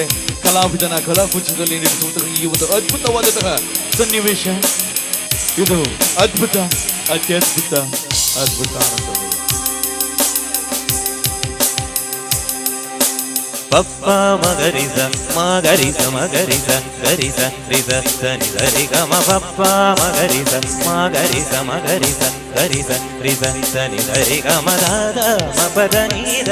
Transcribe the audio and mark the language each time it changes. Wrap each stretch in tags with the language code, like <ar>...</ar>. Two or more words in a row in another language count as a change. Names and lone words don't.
<kn>ಕಲಾವಿದನ ಕಲಾಕುಂಚದಲ್ಲಿ ನಡೆಸುವಂತಹ ಈ ಒಂದು ಅದ್ಭುತವಾದಂತಹ ಸನ್ನಿವೇಶ ಇದು ಅದ್ಭುತ, ಅತ್ಯದ್ಭುತ, ಅದ್ಭುತ ಆನಂದ. ಪಪ್ಪ ಮಗರಿಸ ಮಗರಿಸ ಮಗರಿಸ ಗರಿಸ ರಿಸ ಸನಿ ಸರಿ ಗಮ ಪಪ್ಪ ಮಗರಿಸ ಮಗರಿಸ ಮಗರಿಸ ಗರಿಸ ರಿಸ ಸನಿ ಸರಿ ಗಮ ದಾದ ಮಪದನಿ ದ</kn>